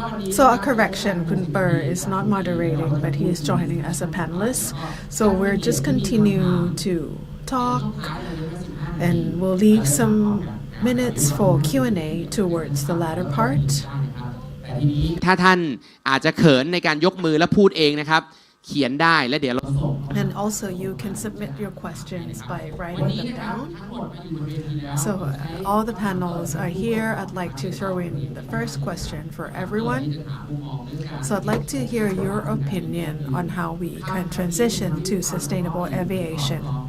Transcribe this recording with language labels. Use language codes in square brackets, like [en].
[en] So a correction, Kun Per is not moderating, but he is joining as a panelist. So we'll just continue to talk, and we'll leave some minutes for Q&A towards the latter part. [th] ถ้าท่านอาจจะเขินในการยกมือและพูดเองนะครับเขียนได้และเดี๋ยวเรา [en] And also you can submit your questions by writing them down. So all the panels are here. I'd like to throw in the first question for everyone. So I'd like to hear your opinion on how we can transition to sustainable aviation.